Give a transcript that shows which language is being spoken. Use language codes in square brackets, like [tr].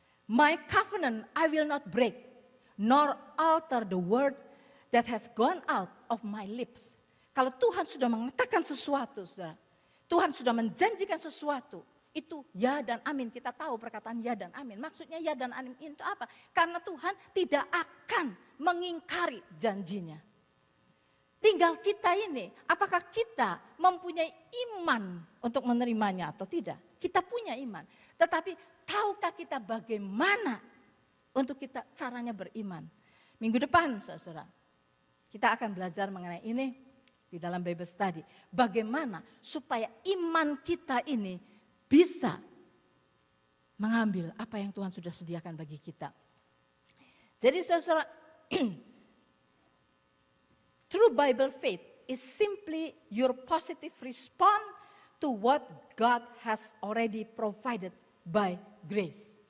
[en] My covenant I will not break, nor alter the word that has gone out of my lips. [id] Kalau Tuhan sudah mengatakan sesuatu, saudara, Tuhan sudah menjanjikan sesuatu, itu ya dan amin. Kita tahu perkataan ya dan amin. Maksudnya ya dan amin itu apa? Karena Tuhan tidak akan mengingkari janjinya. Tinggal kita ini, apakah kita mempunyai iman untuk menerimanya atau tidak? Kita punya iman, tetapi tahukah kita bagaimana untuk kita caranya beriman? Minggu depan, saudara, kita akan belajar mengenai ini di dalam Bible Study. Bagaimana supaya iman kita ini bisa mengambil apa yang Tuhan sudah sediakan bagi kita. Jadi saudara, [en] true Bible faith is simply your positive response to what God has already provided by grace.